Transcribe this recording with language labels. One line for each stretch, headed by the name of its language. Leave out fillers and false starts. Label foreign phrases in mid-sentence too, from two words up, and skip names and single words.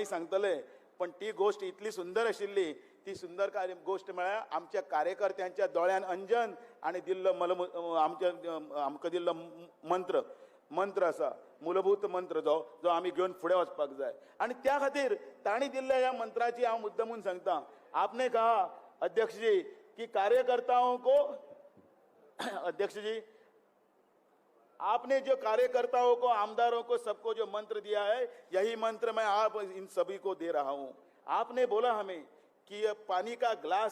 Konkani: सांगतले पण ती गोश्ट इतली सुंदर आशिल्ली ती सुंदर गोश्ट म्हळ्यार आमच्या कार्यकर्त्यांच्या दोळ्यान अंजन आनी दिल्लो आमकां दिल्लो मंत्र आसा मूलभूत मंत्र जो आमी घेवन फुडें वचपाक जाय आनी त्या खातीर तांणी दिल्ल्या ह्या मंत्राची हांव मुद्दामून सांगता
Hindi: आपने कहा अध्यक्ष जी की कार्यकर्ताओं को अध्यक्ष जी आपने जो कार्यकर्ताओं को आमदारों को सबको जो मंत्र दिया है यही मंत्र मैं आप इन सभी को दे रहा हूं आपने बोला हमें कि ये पानी का ग्लास